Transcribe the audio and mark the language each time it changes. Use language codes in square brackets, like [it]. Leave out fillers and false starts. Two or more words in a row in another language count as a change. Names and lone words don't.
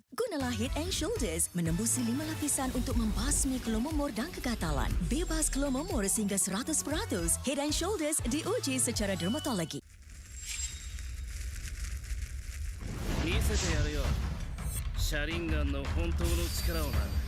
[ms] Gunalah Head and Shoulders menembusi 5 lapisan untuk membasmi keluh momor dan kegatalan. Bebas keluh momor sehingga 100%. Head and Shoulders diuji secara dermatologi. [ja] 見せてやるよシャリンガンの本当の力をな。